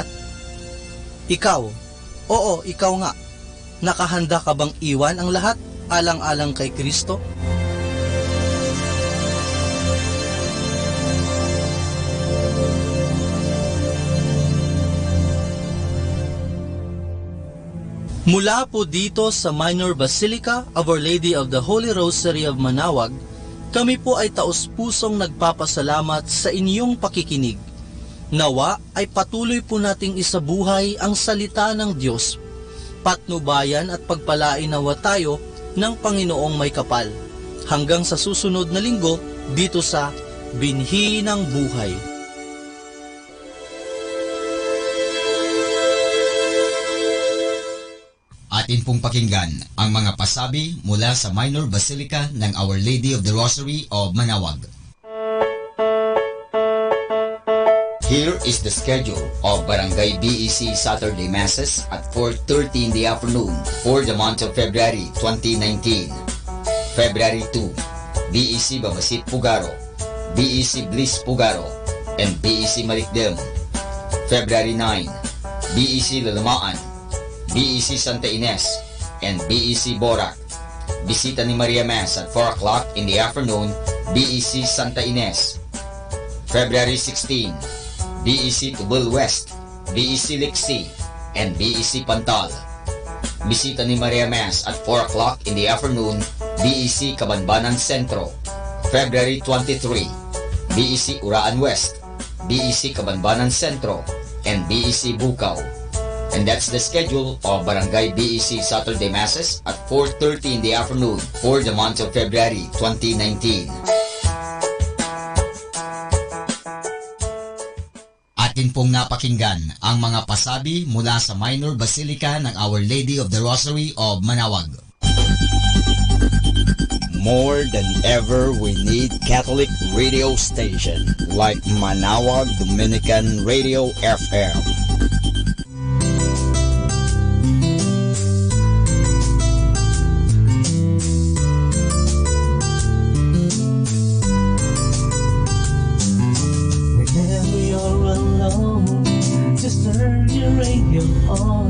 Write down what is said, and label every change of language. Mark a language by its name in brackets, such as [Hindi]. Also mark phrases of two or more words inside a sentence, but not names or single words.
[Filipino] Ikaw, oo, ikaw nga, nakahanda ka bang iwan ang lahat alang-alang kay Kristo? Mula po dito sa Minor Basilica of Our Lady of the Holy Rosary of Manaoag, kami po ay taos-pusong nagpapasalamat sa inyong pakikinig. Nawa ay patuloy po nating isabuhay ang salita ng Diyos. Patnubayan at pagpalain nawa tayo ng Panginoong may kapal. Hanggang sa susunod na linggo dito sa Binhi ng Buhay. Atin pong pakinggan ang mga pasabi mula sa Minor Basilica ng Our Lady of the Rosary of Manaoag. [English] Here is the schedule of Barangay BEC Saturday Masses at 4:30 in the afternoon for the month of February 2019. February 2, BEC Babasit Pugaro, BEC Bliss Pugaro, and BEC Malikdem. February 9, BEC Lalamaan, BEC Santa Ines, and BEC Borac. Bisita ni Maria Mass at 4 o'clock in the afternoon, BEC Santa Ines. February 16, BEC Tubal West, BEC Lixi, and BEC Pantal. Bisita ni Maria Mass at 4 o'clock in the afternoon, BEC Cabanbanan Centro. February 23, BEC Uraan West, BEC Cabanbanan Centro, and BEC Bukaw. And that's the schedule of Barangay BEC Saturday Masses at 4:30 in the afternoon for the month of February 2019. [Filipino] Atin pong napakinggan ang mga pasabi mula sa Minor Basilica ng Our Lady of the Rosary of Manaoag. [English] More than ever, we need Catholic radio station like Manaoag Dominican Radio FM. Just turn your radio on.